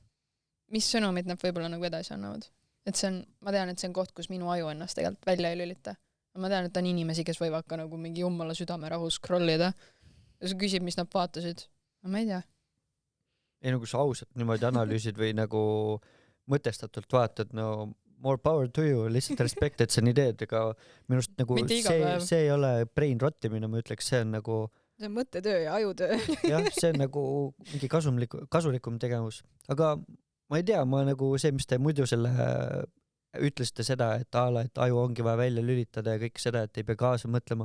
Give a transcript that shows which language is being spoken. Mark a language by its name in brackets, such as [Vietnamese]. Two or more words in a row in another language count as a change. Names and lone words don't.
[Estonian] Mis sõnumid nad võib-olla nagu edasi annavad. Et see on, ma tean, et see on koht, kus minu aju ennast tegelikult välja ei lülita. Ma tean, et on inimesi, kes võivad ka nagu mingi jummala südamerahu scrollida. Ja sa küsib, mis nad vaatasid. Ma ei tea. Ei nagu sa ausalt niimoodi analüüsid või nagu mõtestatult vaatad, [English] no more power to you, [Estonian] lihtsalt respect, et sa nii teed, ega minust nagu see ei ole [English] brain rottimine, [Estonian] ma ütleks, see on nagu see on mõttetöö ja ajutöö. jah, see on nagu mingi kasulikum tegevus, aga ma ei tea, ma nagu see, mis te muidu selle ütlesite seda, et et aju ongi vaja välja lülitada ja kõik seda, et ei pea kaasa mõtlema.